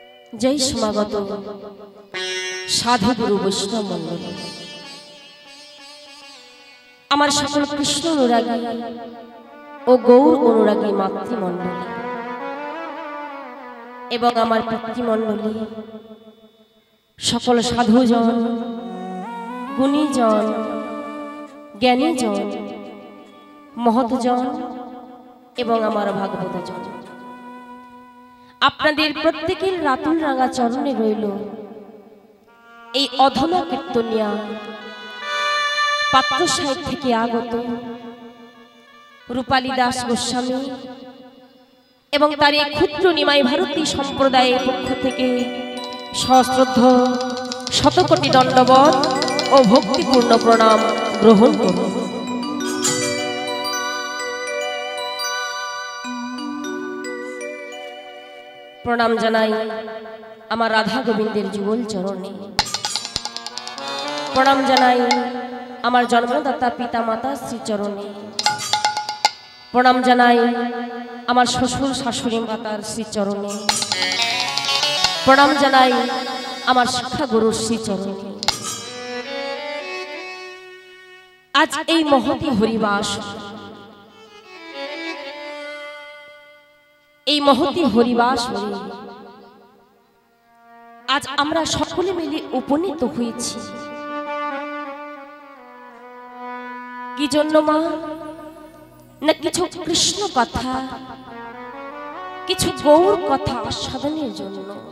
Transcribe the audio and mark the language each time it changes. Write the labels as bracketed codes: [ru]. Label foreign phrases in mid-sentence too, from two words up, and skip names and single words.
[bn] জয় সমাগত সাধু গুরু বৈষ্ণব মণ্ডল আমার সকল কৃষ্ণ অনুরাগী আর গৌর অনুরাগী মাতৃমণ্ডলী এবং আমার পিতৃমণ্ডলী সকল সাধুজন গুণীজন জ্ঞানীজন মহতজন এবং আমার ভাগবতজন আপনাদের প্রত্যেকের রাতুল রাঙা চরণে রইল এই অধনা কীর্তনিয়া পাত্র সাহেব থেকে আগত রূপালী দাস গোস্বামী এবং তার এই ক্ষুদ্র নিমাই ভারতী সম্প্রদায়ের পক্ষ থেকে সশ্রদ্ধ শতকোটি দণ্ডবত ও ভক্তিপূর্ণ প্রণাম গ্রহণ করুন। প্রণাম জানাই আমার রাধা গোবিন্দের যুগল চরণে প্রণাম জানাই আমার জন্মদাতা পিতা মাতা শ্রী চরণে প্রণাম জানাই আমার শ্বশুর শাশুড়ি মাতার শ্রী চরণে প্রণাম জানাই আমার শিক্ষা গুরুর শ্রী চরণে। आज এই মহতি হরিবাস এই মহতি হরিবাস आज আমরা সকলে মিলে উপনীত হয়েছি কি জন্য মা না কিছু কৃষ্ণ কথা কিছু গৌর কথা আস্বাদনের জন্য।